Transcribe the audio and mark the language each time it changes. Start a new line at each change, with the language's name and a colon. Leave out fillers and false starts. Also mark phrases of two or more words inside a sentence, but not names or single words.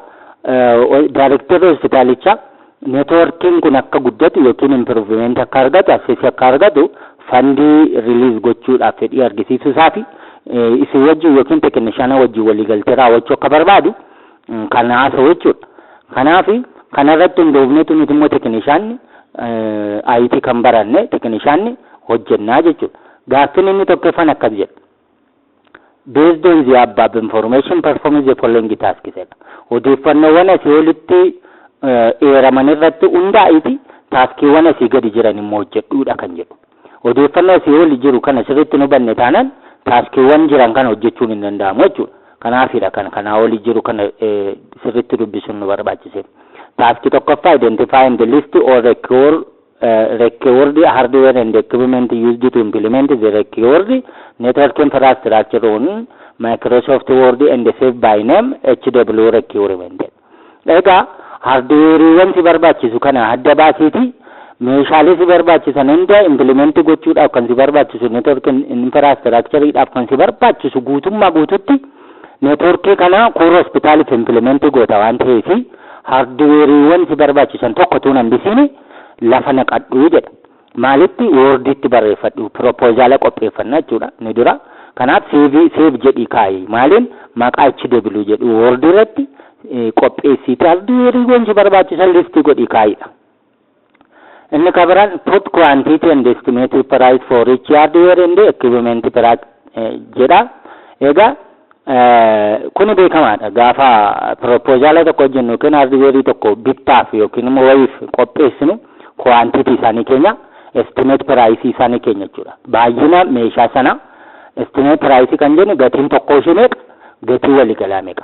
Oromo: Director hospitaalichaa networking kun akka guddatu yookiin improvement akka argatu access akka argatu fandii release gochuudhaaf fedhii argisiisuu isaafi isin wajjin yookiin tekinishaana wajjin waliigaltee raawwachuu akka barbaadu kan haasa'u jechuudha. Kanaaf kanarratti hundoofneetu nuti immoo tekinishaanni IT kan baranne tekinishaanni hojjennaa jechuudha. Gaaffiin inni tokkoffaan akkas jedha.
English: Based on the above information perform the following tasks.
Oromo: Odeeffannoowwan asii olitti eeraman irratti hundaa'iti taaskiiwwan asii gadi jiran immoo hojjedhuudha kan jedhu. Odeeffannoo asii oli jiru kana sirriitti nu hubanne taanaan taaskiiwwan jiran kana hojjechuun hin danda'amu jechuudha. Kanaafidha kanaa oli jiru kana sirriitti dubbisuun nu barbaachise. Taaskii tokkoffaa
English: identify the list or recall required hardware and equipment used to implement the required network infrastructure on Microsoft Word and saved by name HW requirement.
Oromo: Ega hardware wanti barbaachisu kana adda baasiti meeshaalee si barbaachisan hunda implement gochuudhaaf kan si barbaachisu
English: network infrastructure
Oromo: dhaaf kan si barbaachisu guutummaa guututti network kana
English: core hospital implement
Oromo: goota waan ta'eef hardware wanti barbaachisan tokko tuun hambisini lafa naqadhu jedha. Maalitti Worditti barreeffadhu proposal qopheeffannaa jechuudha ni dura. Kanaaf save jedhi kaayi maaliin maqaa HW jedhu Word irratti qopheessite hardware wanti barbaachisan listi godhi kaayidha. Inni kabaraan
English: put quantity and estimated price for each hardware and equipment jedha.
Oromo: Egaa kuni beekamaadha gaafa proposal tokko jennu kan hardware tokko bittaaf yookiin immoo wayiif qopheessinu quantity isaanii keenya
English: estimate price
Oromo: isaanii keenya jechuudha. Baay'ina meeshaa sana
English: estimate price
Oromo: kan jennu gatiin tokko ishee meeqa gatii waliigalaa meeqa.